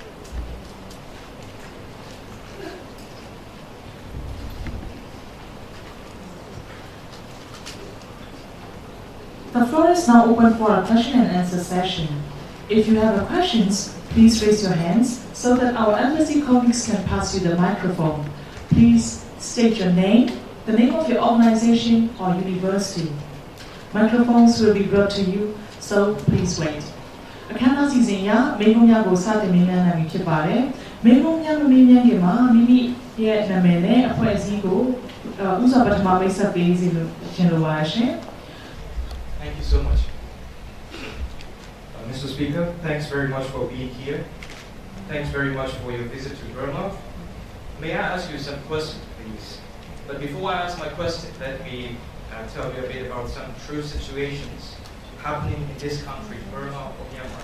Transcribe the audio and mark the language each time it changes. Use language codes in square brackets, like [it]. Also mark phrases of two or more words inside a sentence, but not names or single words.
[en] The floor is now open for a question and answer session. If you have questions, please raise your hands so that our embassy colleagues can pass you the microphone. Please state your name, the name of your organization or university. Microphones will be brought to you, so please wait. [my] အခမ်းအနားစီစဉ်ရမိန့်ခွန်းများကိုစတင်မြင်နိုင်ပြီဖြစ်ပါတယ်။မိန့်ခွန်းများမမြင်နိုင်ခင်မှာမိမိရဲ့နာမည်နဲ့အဖွဲ့အစည်းကိုဥစ္စာပထမမိတ်ဆက်ပေးစီလို့ရှင်လိုပါရှင်။ [en] Thank you so much. Mr. Speaker, thanks very much for being here. Thanks very much for your visit to Burma. May I ask you some questions, please? But before I ask my question, let me tell you a bit about some true situations happening in this country, Burma or Myanmar.